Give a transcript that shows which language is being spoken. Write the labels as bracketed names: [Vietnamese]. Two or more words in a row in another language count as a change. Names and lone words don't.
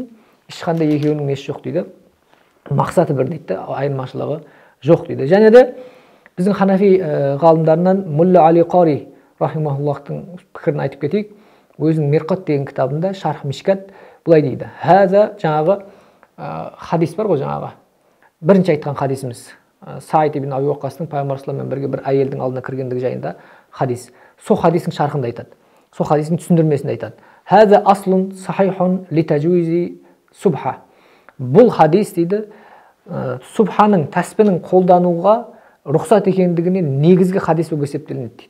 [Kazakh] Ешқандай екеуінің несі жоқ дейді. Мақсаты бір дейді, айырмашылығы жоқ дейді. Және де біздің ханафи ғалымдарынан Мулла Али Қари рахимахуллахтың пікірін айтып кетейік. Өзінің Мирқат деген кітабында Шарх Мишкат былай дейді. Хаза жаңағы хадис бар ғой, жаңағы бірінші айтқан хадисіміз. Саид ибн Аби Уаққастың пайғамбар [Arabic] صلى الله عليه [Kazakh] бір әйелдің алдына кіргендігі жайында хадис. Сол хадистің шархында айтады. Сол хадистің түсіндірмесінде айтады. [Arabic] هذا أصل صحيح لتجويز السبحة. [Kazakh] Бұл хадис дейді, субханың, тәсбихнің қолдануға рұқсат екендігіне негізгі хадис болып есептелінеді дейді.